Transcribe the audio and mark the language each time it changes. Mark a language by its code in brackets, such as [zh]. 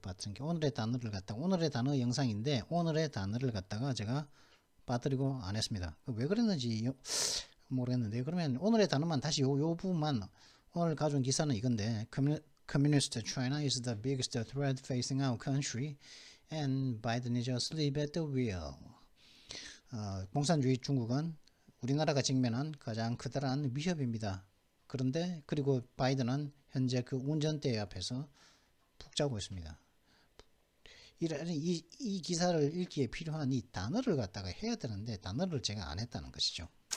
[ko] 빠뜨린 게 오늘의 단어를 갖다가 오늘의 단어 영상인데 오늘의 단어를 갖다가 제가 빠뜨리고 안 했습니다. 왜 그랬는지 모르겠는데 그러면 오늘의 단어만 다시 요 부분만 오늘 가져온 기사는 이건데 [en] Communist China is the biggest threat facing our country. And Biden is asleep at the wheel. [ko] 공산주의 중국은 우리나라가 직면한 가장 커다란 위협입니다. 그리고 바이든은 현재 그 운전대 앞에서 푹 자고 있습니다. 이 기사를 읽기에 필요한 이 단어를 갖다가 해야 되는데 단어를 제가 안 했다는 것이죠.